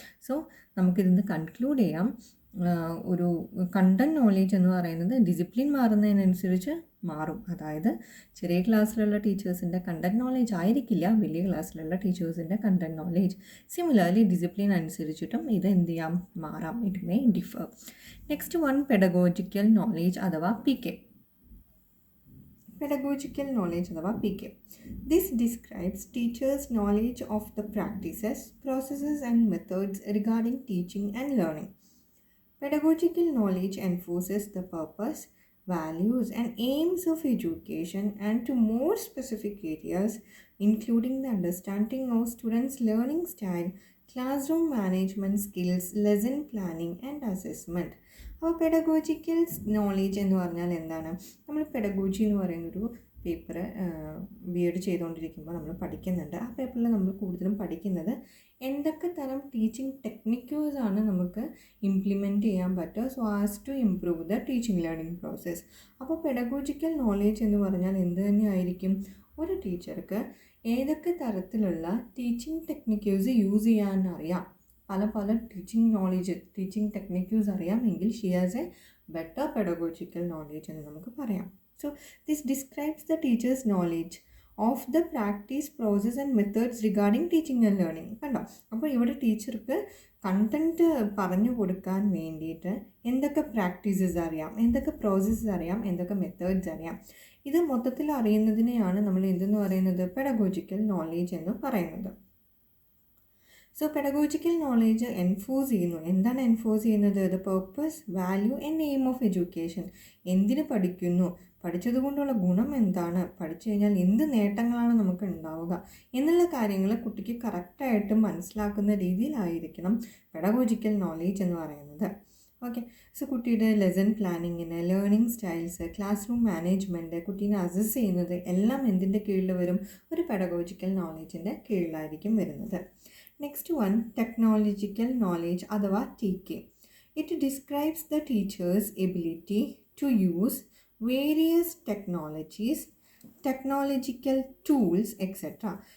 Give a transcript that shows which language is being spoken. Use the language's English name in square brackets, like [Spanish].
[Malayalam] So നമുക്കിതിന്ന് conclude ചെയ്യാം, ഒരു content knowledge എന്ന് പറയുന്നത് ഡിസിപ്ലിൻ മാറുന്നതിനനുസരിച്ച് മാറും. അതായത് ചെറിയ ക്ലാസ്സിലുള്ള ടീച്ചേഴ്സിൻ്റെ കണ്ടൻറ് നോളേജ് ആയിരിക്കില്ല വലിയ ക്ലാസ്സിലുള്ള ടീച്ചേഴ്സിൻ്റെ കണ്ടൻറ് നോളേജ്. സിമിലർലി ഡിസിപ്ലിൻ അനുസരിച്ചിട്ടും ഇത് എന്ത് ചെയ്യാം? മാറാം. [English] It may differ. Next one pedagogical knowledge അഥവാ PK. Pedagogical knowledge അഥവാ PK. This describes teachers' knowledge of the practices, processes and methods regarding teaching and learning. Pedagogical knowledge enforces the purpose, values, and aims of education, and to more specific areas, including the understanding of students' learning style, classroom management skills, lesson planning, and assessment. [Malayalam] അപ്പോൾ pedagogical knowledge എന്ന് പറഞ്ഞാൽ എന്താണ്? നമ്മൾ pedagogy എന്ന് പറയുന്നൊരു paper B Ed ചെയ്തുകൊണ്ടിരിക്കുമ്പോൾ നമ്മൾ പഠിക്കുന്നുണ്ട്. ആ പേപ്പറിൽ നമ്മൾ കൂടുതലും പഠിക്കുന്നത് എന്തൊക്കെ തരം ടീച്ചിങ് ടെക്നിക്യൂസാണ് നമുക്ക് ഇംപ്ലിമെൻറ്റ് ചെയ്യാൻ പറ്റുക [English] So as to improve the teaching learning process. [Malayalam] അപ്പോൾ പെഡഗോജിക്കൽ നോളേജ് എന്ന് പറഞ്ഞാൽ എന്ത് തന്നെയായിരിക്കും? ഒരു ടീച്ചർക്ക് ഏതൊക്കെ തരത്തിലുള്ള ടീച്ചിങ് ടെക്നിക്യൂസ് യൂസ് ചെയ്യാനറിയാം, പല ടീച്ചിങ് നോളേജ് ടീച്ചിങ് ടെക്നിക്യൂസ് അറിയാമെങ്കിൽ [English] she has a better pedagogical knowledge [Malayalam] എന്ന് നമുക്ക് പറയാം. [English] So this describes the teacher's knowledge of the practice, process and methods regarding teaching and learning. [Malayalam] കണ്ടോ? അപ്പോൾ ഇവിടെ ടീച്ചർക്ക് കണ്ടൻറ്റ് പറഞ്ഞു കൊടുക്കാൻ വേണ്ടിയിട്ട് എന്തൊക്കെ പ്രാക്ടീസസ് അറിയാം, എന്തൊക്കെ പ്രോസസ്സസ് അറിയാം, എന്തൊക്കെ മെത്തേഡ്സ് അറിയാം, ഇത് മൊത്തത്തിൽ അറിയുന്നതിനെയാണ് നമ്മൾ എന്തെന്ന് പറയുന്നത്? പെഡഗോജിക്കൽ നോളേജ് എന്ന് പറയുന്നത്. സോ പെഡഗോജിക്കൽ നോളേജ് എൻഫോഴ്സ് ചെയ്യുന്നു. എന്താണ് എൻഫോഴ്സ് ചെയ്യുന്നത്? [English] The purpose, value and aim of education. [Malayalam] എന്തിന് പഠിക്കുന്നു, പഠിച്ചതുകൊണ്ടുള്ള ഗുണം എന്താണ്, പഠിച്ചു കഴിഞ്ഞാൽ എന്ത് നേട്ടങ്ങളാണ് നമുക്ക് ഉണ്ടാവുക എന്നുള്ള കാര്യങ്ങൾ കുട്ടിക്ക് കറക്റ്റായിട്ട് മനസ്സിലാക്കുന്ന രീതിയിലായിരിക്കണം പെഡഗോജിക്കൽ നോളേജ് എന്ന് പറയുന്നത്. ഓക്കെ, സോ കുട്ടിയുടെ lesson പ്ലാനിങ്ങിന്, learning styles, class room management, കുട്ടീനെ അസസ് ചെയ്യുന്നത് എല്ലാം എന്തിൻ്റെ കീഴിൽ വരും? ഒരു പെഡഗോജിക്കൽ നോളേജിൻ്റെ കീഴിലായിരിക്കും വരുന്നത്. [English] next one, technological knowledge [Malayalam] അഥവാ TK. [English] It describes the teacher's ability to use various technologies, technological tools, etc.